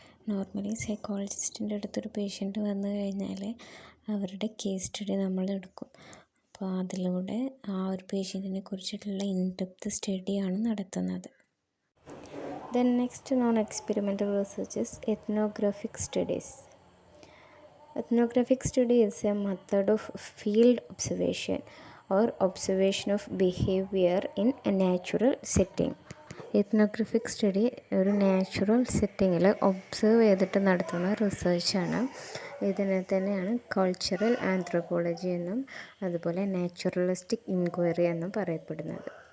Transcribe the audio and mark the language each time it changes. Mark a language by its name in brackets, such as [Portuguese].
[Malayalam] Normally സൈക്കോളജിസ്റ്റിൻ്റെ അടുത്തൊരു patient വന്നു കഴിഞ്ഞാൽ അവരുടെ കേസ് സ്റ്റഡി നമ്മൾ എടുക്കും. അപ്പോൾ അതിലൂടെ ആ ഒരു പേഷ്യൻറ്റിനെ കുറിച്ചിട്ടുള്ള ഇൻഡെപ്ത് സ്റ്റഡിയാണ് നടത്തുന്നത്. [English] Then next non experimental research is ethnographic studies. Ethnographic study is a method of field observation or observation of behavior in a natural setting. [Malayalam] എത്നോഗ്രഫിക് study ഒരു നാച്ചുറൽ സെറ്റിങ്ങിൽ ഒബ്സർവ് ചെയ്തിട്ട് നടത്തുന്ന റിസർച്ചാണ്. ഇതിനെ തന്നെയാണ് കൾച്ചറൽ ആന്ത്രോപോളജി എന്നും അതുപോലെ നാച്ചുറലിസ്റ്റിക് ഇൻക്വയറി എന്നും പറയപ്പെടുന്നത്.